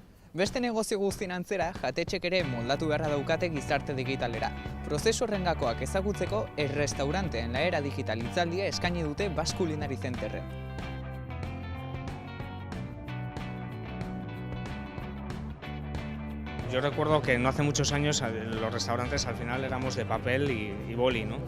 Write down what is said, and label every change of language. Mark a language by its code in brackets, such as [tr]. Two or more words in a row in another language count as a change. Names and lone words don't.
[eu] Beste negozio guztien antzera, jatetxek ere moldatu beharra daukate gizarte digitalera. Prozesu horrengakoak ezagutzeko, Restaurante en la Era digital hitzaldia eskaini dute Basque Culinary Centerren. [es] Yo recuerdo que no hace muchos años los restaurantes al final éramos de papel y boli, ¿no?